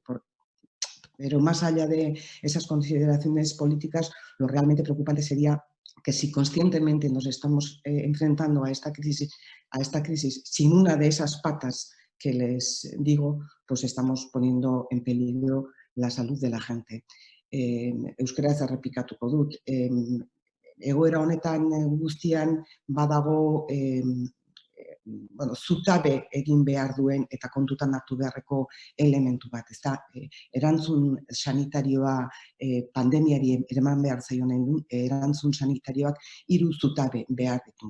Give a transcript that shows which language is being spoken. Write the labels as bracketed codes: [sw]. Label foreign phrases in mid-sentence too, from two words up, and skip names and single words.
[es] Pero más allá de esas consideraciones políticas, lo realmente preocupante sería que si conscientemente nos estamos enfrentando a esta crisis sin una de esas patas que les digo, pues estamos poniendo en peligro la salud de la gente. [eu] Euskaraz errepikatuko dut. Egoera honetan guztian badago zutabe egin behar duen eta kontutan hartu beharreko elementu bat, ez da, erantzun sanitarioa pandemiari eman behar zaionen erantzun sanitarioak 3 zutabe behar ditu.